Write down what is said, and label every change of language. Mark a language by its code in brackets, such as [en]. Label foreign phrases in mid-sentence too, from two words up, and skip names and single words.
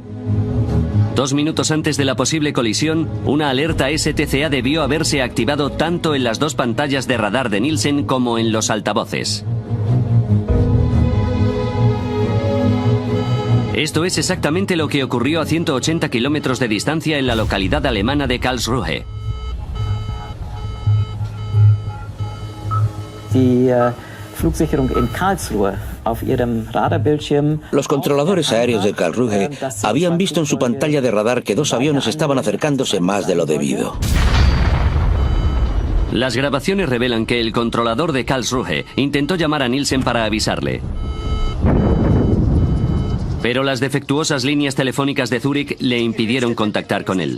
[es] 2 minutos antes de la posible colisión, una alerta STCA debió haberse activado tanto en las 2 pantallas de radar de Nielsen como en los altavoces. Esto es exactamente lo que ocurrió a 180 kilómetros de distancia en la localidad alemana de Karlsruhe. [de] Flugsicherung in Karlsruhe. Auf ihrem Radarbildschirm. [es] Los controladores aéreos de Karlsruhe habían visto en su pantalla de radar que 2 aviones estaban acercándose más de lo debido. Las grabaciones revelan que el controlador de Karlsruhe intentó llamar a Nielsen para avisarle. Pero las defectuosas líneas telefónicas de Zúrich le impidieron contactar con él.